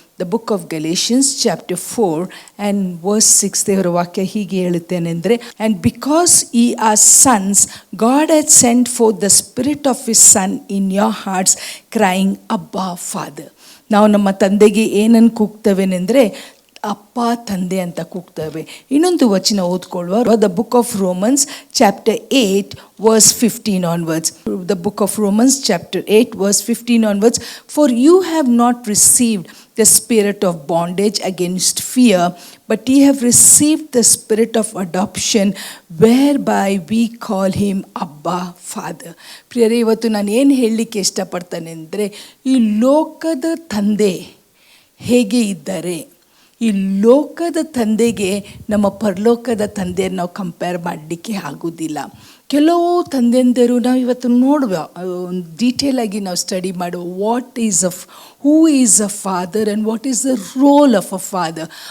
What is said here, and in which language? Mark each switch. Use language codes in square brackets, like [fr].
[en] the book of Galatians chapter 4 and verse 6 [kn] ದೇವರ ವಾಕ್ಯ ಹೀಗೆ ಹೇಳುತ್ತೇನೆಂದರೆ, [en] And because ye are sons God had sent forth the spirit of his son in your hearts crying Abba father. [kn] ನಾವು ನಮ್ಮ ತಂದೆಗೆ ಏನನ್ನು ಕೂಗ್ತವೇನೆಂದರೆ ಅಪ್ಪ, ತಂದೆ ಅಂತ ಕೂಗ್ತೇವೆ. ಇನ್ನೊಂದು ವಚನ ಓದ್ಕೊಳ್ಳುವ, [en] The book of Romans chapter 8 verse 15 onwards. The book of Romans chapter 8 verse 15 onwards. For you have not received the spirit of bondage against fear, but ye have received the spirit of adoption, whereby we call him Abba Father. [kn] ಪ್ರಿಯರೇ, ಇವತ್ತು ನಾನು ಏನು ಹೇಳಲಿಕ್ಕೆ ಇಷ್ಟಪಡ್ತೇನೆ ಅಂದರೆ, ಈ ಲೋಕದ ತಂದೆ ಹೇಗೆ ಇದ್ದಾರೆ, ಈ ಲೋಕದ ತಂದೆಗೆ ನಮ್ಮ ಪರಲೋಕದ ತಂದೆಯನ್ನು ನಾವು ಕಂಪೇರ್ ಮಾಡಲಿಕ್ಕೆ ಆಗೋದಿಲ್ಲ. ಕೆಲವು ತಂದೆಯಂದಿರು ನಾವು ಇವತ್ತು ನೋಡುವ, ಒಂದು ಡೀಟೇಲಾಗಿ ನಾವು ಸ್ಟಡಿ ಮಾಡುವ, [en] Who is a father and what is the role of a father.